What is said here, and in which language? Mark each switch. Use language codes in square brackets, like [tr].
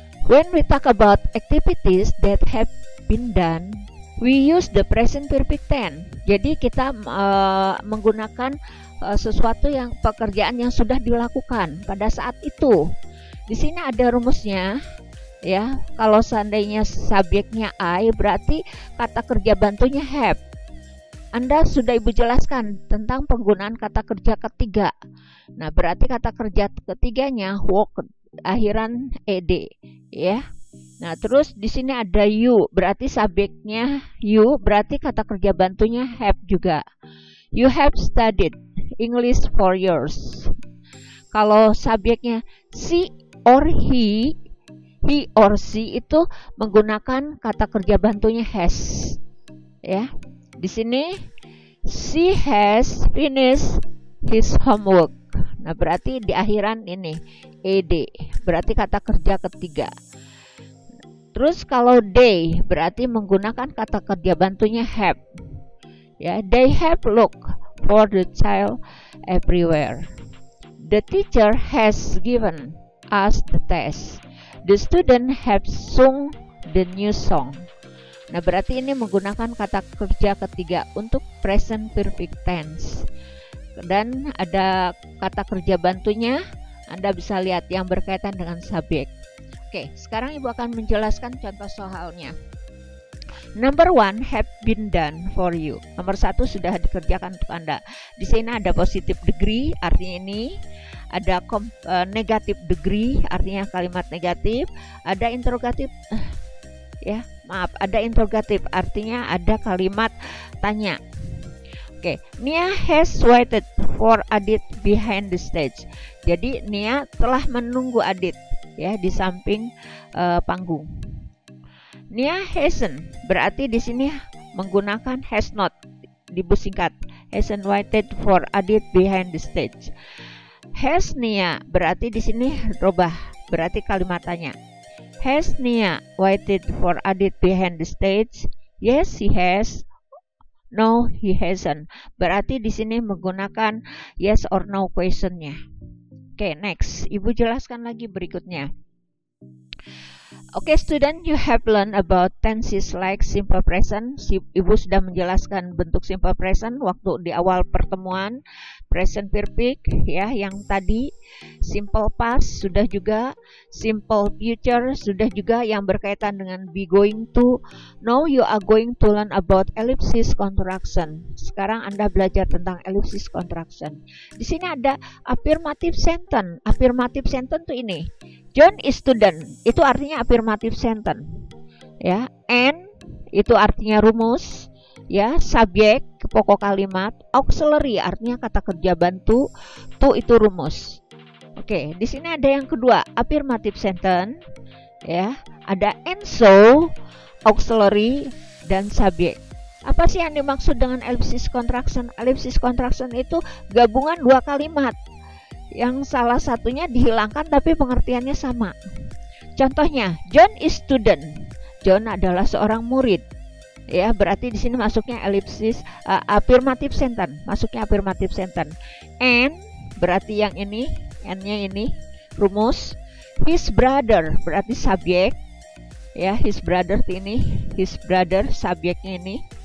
[en] When we talk about activities that have been done we use the present perfect tense. [id] Jadi kita menggunakan sesuatu yang pekerjaan yang sudah dilakukan pada saat itu. Di sini ada rumusnya ya. Kalau seandainya subjeknya I, berarti kata kerja bantunya have. Anda sudah Ibu jelaskan tentang penggunaan kata kerja ketiga. Nah, berarti kata kerja ketiganya work, akhiran ed ya. Nah, terus di sini ada you, berarti subjeknya you, berarti kata kerja bantunya have juga. [en] You have studied English for years. [id] Kalau subjeknya she or he or she itu menggunakan kata kerja bantunya has. Ya. Di sini [en] she has finished his homework. [id] Nah, berarti di akhiran ini ed, berarti kata kerja ketiga. Terus kalau they berarti menggunakan kata kerja bantunya have. [en] Ya, they have looked for the child everywhere. The teacher has given us the test. The student have sung the new song. [id] Nah, berarti ini menggunakan kata kerja ketiga untuk present perfect tense. Dan ada kata kerja bantunya, Anda bisa lihat yang berkaitan dengan subjek. Oke, sekarang Ibu akan menjelaskan contoh soalnya. [en] Number 1 have been done for you. [id] Nomor 1 sudah dikerjakan untuk Anda. Di sini ada positive degree, artinya ini. Ada negative degree, artinya kalimat negatif. Ada interrogative, ada interrogative, artinya ada kalimat tanya. [en] Oke, Nia has waited for Adit behind the stage. [id] Jadi Nia telah menunggu Adit ya di samping panggung. Nia hasn't, berarti di sini menggunakan has not, dibusingkat. [en] Hasn't waited for Adit behind the stage. Has Nia, [id] berarti di sini rubah, berarti kalimat tanya. [en] Has Nia waited for Adit behind the stage? Yes, he has. No, he hasn't. [id] Berarti di sini menggunakan yes or no questionnya. Oke, next. Ibu jelaskan lagi berikutnya. [en] Oke, student, you have learned about tenses like simple present. [id] Ibu sudah menjelaskan bentuk simple present waktu di awal pertemuan. Present perfect ya, yang tadi simple past sudah juga, simple future sudah juga, yang berkaitan dengan be going to. [en] Now you are going to learn about ellipsis contraction. [id] Sekarang Anda belajar tentang ellipsis contraction. Di sini ada affirmative sentence. Affirmative sentence itu ini. [en] John is student, [id] itu artinya affirmative sentence. Ya, and itu artinya rumus. Ya, subjek pokok kalimat, auxiliary artinya kata kerja bantu, to itu rumus. Oke, di sini ada yang kedua, affirmative sentence. Ya, ada and so, auxiliary dan subjek. Apa sih yang dimaksud dengan ellipsis contraction? Ellipsis contraction itu gabungan dua kalimat yang salah satunya dihilangkan tapi pengertiannya sama. [en] Contohnya, John is student. [id] John adalah seorang murid. Ya, berarti di sini masuknya ellipsis affirmative sentence, masuknya affirmative sentence. And berarti yang ini, and-nya ini rumus. His brother berarti subjek. Ya, his brother ini, his brother subjeknya ini.